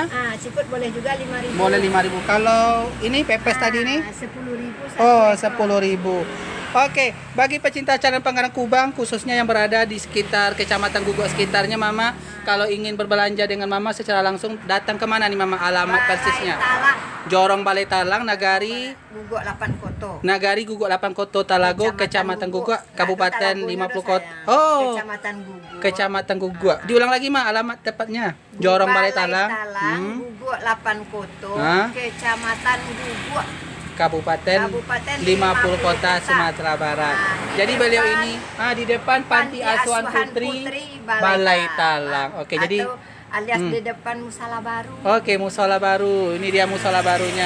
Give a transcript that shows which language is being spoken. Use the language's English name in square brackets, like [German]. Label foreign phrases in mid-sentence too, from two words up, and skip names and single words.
[Indonesian] Siput boleh juga 5.000. boleh 5.000. Kalau ini pepes tadi nih 10.000. oh 10.000. Oke, bagi pecinta channel Pangaran Kubang khususnya yang berada di sekitar Kecamatan Guguk sekitarnya Mama, kalau ingin berbelanja dengan Mama secara langsung datang kemana nih Mama, alamat persisnya? Talang. Jorong Balai Talang, Nagari Guguk 8 Koto. Nagari Guguk 8 Koto Talago, Kecamatan Guguk, Kabupaten 50 Kota. Oh, Kecamatan Guguk. Kecamatan Guguk. Diulang lagi mah alamat tepatnya. Jorong Balai Talang, Guguk 8 Koto, Hah? Kecamatan Guguk, Kabupaten 50 Kota Sumatera Barat. Jadi beliau ini di depan Panti Asuhan Putri Balai Talang. Oke, jadi alias di depan Musala Baru. oke, musola baru. Ini dia musola barunya.